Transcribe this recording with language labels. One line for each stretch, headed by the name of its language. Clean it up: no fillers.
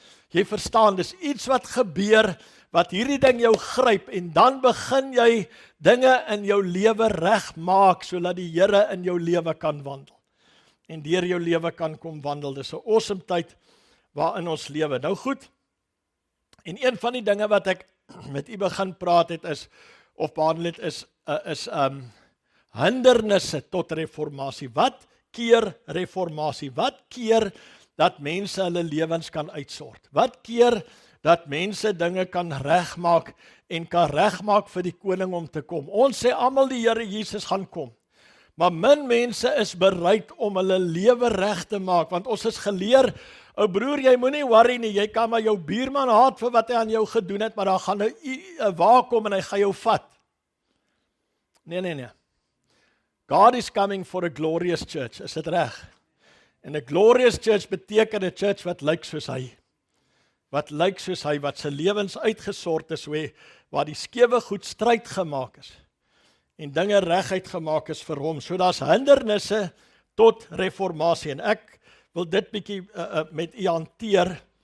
Afrikaans: Jy verstaan, dis iets wat gebeur, wat hierdie ding jou gryp, en dan begin jy dinge in jou lewe reg maak, sodat die Here in jou lewe kan wandel, en deur jou lewe kan kom wandel. Dis 'n awesome tyd waarin ons lewe. Nou goed, en een van die dinge wat ek met u begin praat het is, of behandel het is hindernisse tot reformatie. Wat keer reformatie? Wat keer dat mense hulle lewens kan uitsort? Wat keer dat mense dinge kan regmaak en kan regmaak vir die koning om te kom? Ons sê almal die Here Jesus gaan kom. Maar min mense is bereid om hulle lewe reg te maak, want ons is geleer, ou broer, jy moenie worry nie, jy kan maar jou buurman haat vir wat hy aan jou gedoen het, maar dan gaan 'n waar kom en hy gaan jou vat. Nee.
English: God is coming for a glorious church,
Afrikaans: is dit reg? En
English: a glorious church
Afrikaans: beteken 'n church wat lyk soos hy. Wat lyk soos hy, wat sy lewens uitgesort is, waar die skewe goed stryd gemaak is. En dinge reguit gemaak is vir hom. So daar's hindernisse tot reformatie. En ek wil dit bietjie met u hanteer.